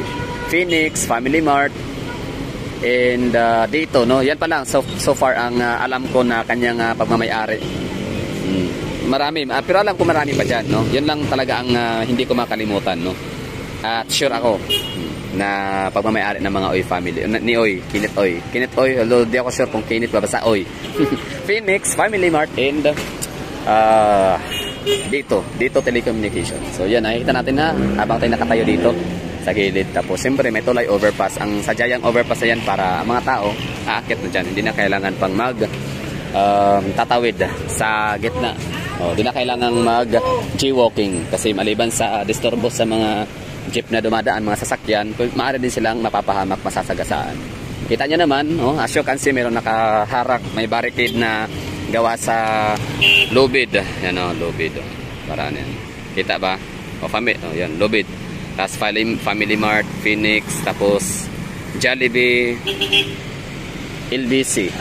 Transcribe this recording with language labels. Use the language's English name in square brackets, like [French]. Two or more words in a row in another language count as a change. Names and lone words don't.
[Filipino] Phoenix, Family Mart, and dito, no? Yan pa lang. [English] So far [Filipino] ang alam ko na kanyang pagmamay-ari. Marami. Pero alam ko marami pa dyan, no? Yan lang talaga ang hindi ko makalimutan, no? At sure ako na pagmamay-ari ng mga Oy family ni Oy, Kinit Oy. Kinit Oy, although di ako sure kung Kinit ba, basta Oy. Phoenix, Family Mart, and dito telecommunication. So yan, nakikita natin na habang tayo nakatayo dito sa gilid. Tapos siyempre may tulay overpass. Ang sadyang overpass na yan para ang mga tao aakyat na dyan. Hindi na kailangan pang tatawid sa gitna. Hindi na kailangan mag-jaywalking kasi maliban sa disturbo sa mga jeep na dumadaan, mga sasakyan, maaari din silang mapapahamak, masasagasaan. Kita nyo naman, [English] as you can see, [Filipino] meron nakaharak, may barricade na gawa sa lubid. Yan lubid. Para yan. Kita ba? Yan, lubid. Tapos Family Mart, Phoenix, tapos Jollibee, LBC.